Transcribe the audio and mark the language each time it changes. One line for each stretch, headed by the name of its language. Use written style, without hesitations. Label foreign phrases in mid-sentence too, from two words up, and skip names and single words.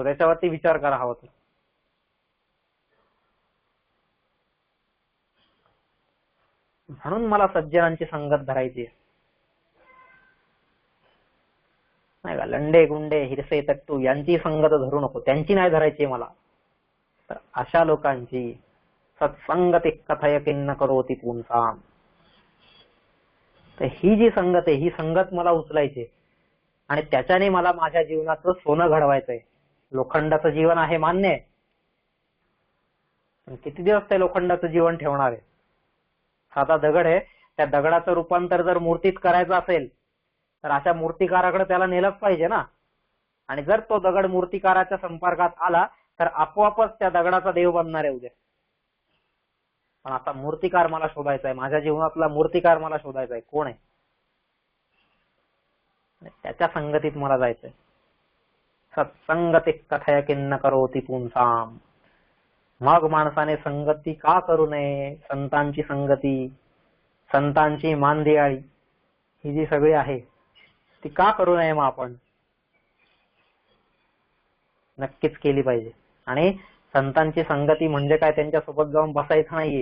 Marathi: त्याच्यावरती विचार करा हवा तर. म्हणून मला सज्जनांची संगत धरायची आहे. नाही का? लंडे गुंडे हिरसे तट्टू यांची संगत धरू नको, त्यांची नाही धरायची मला. तर अशा लोकांची
Sanskrit: सत्संगती कथय किन्न करोति पुंसाम.
Marathi: तर ही जी संगत आहे ही संगत मला उचलायची आणि त्याच्याने मला माझ्या जीवनाचं सोनं घडवायचंय. लोखंडाचं जीवन आहे मान्य आहे, पण किती दिवस ते लोखंडाचं जीवन ठेवणार आहे? साधा दगड आहे, त्या दगडाचं रूपांतर जर मूर्तीत करायचं असेल तर अशा मूर्तिकाराकडे त्याला नेलंच पाहिजे ना. आणि जर तो दगड मूर्तिकाराच्या संपर्कात आला तर आपोआपच त्या दगडाचा देव बनणार आहे उद्या. पण आता मूर्तिकार मला शोधायचा आहे, माझ्या जीवनातला मूर्तिकार मला शोधायचा आहे. कोण आहे? त्याच्या संगतीत मला जायचंय.
Sanskrit: सत्संगती कथय किन्न करोति पुंसाम.
Marathi: मग माणसाने संगती का करू नये? संतांची संगती, संतांची मानदियाळी ही जी सगळी आहे ती का करू नये मग आपण? नक्कीच केली पाहिजे. आणि संतांची संगती म्हणजे काय त्यांच्यासोबत जाऊन बसायचं नाहीये.